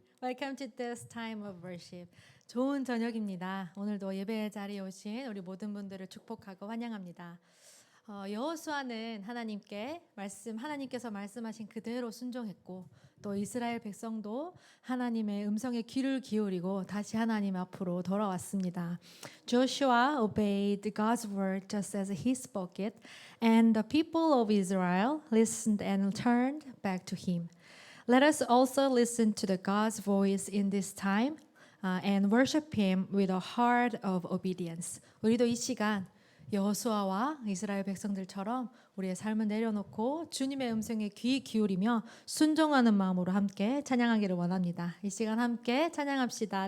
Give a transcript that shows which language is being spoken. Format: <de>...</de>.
<en>Welcome to this time of worship.</en> <ko>좋은 저녁입니다. 오늘도 예배의 자리에 오신 우리 모든 분들을 축복하고 환영합니다. 여호수아는 하나님께서 말씀하신 그대로 순종했고 또 이스라엘 백성도 하나님의 음성에 귀를 기울이고 다시 하나님 앞으로 돌아왔습니다.</ko> <en>Joshua obeyed God's word just as he spoke it, and the people of Israel listened and turned back to him. Let us also listen to the God's voice in this time and worship him with a heart of obedience.</en> <ko>우리도 이 시간 여호수아와 이스라엘 백성들처럼 우리의 삶을 내려놓고 주님의 음성에 귀 기울이며 순종하는 마음으로 함께 찬양하기를 원합니다. 이 시간 함께 찬양합시다.</ko>